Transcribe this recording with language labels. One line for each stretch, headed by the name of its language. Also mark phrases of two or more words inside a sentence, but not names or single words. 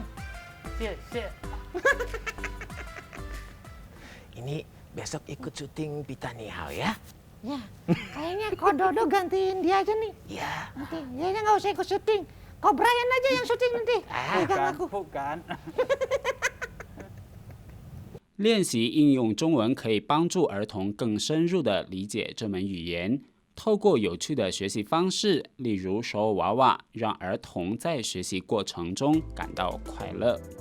Chinese: 谢谢.
Indonesian: Ini besok ikut syuting Bitan Ni Hao ya? Ya, kayaknya kok Dodo gantiin dia aja nih. Ya. Nanti dia nggak usah ikut syuting. Kok Brian aja yang syuting nanti. Pegang aku. Bukan.
Chinese: 练习应用中文可以帮助儿童更深入地理解这门语言。透过有趣的学习方式，例如手偶娃娃，让儿童在学习过程中感到快乐。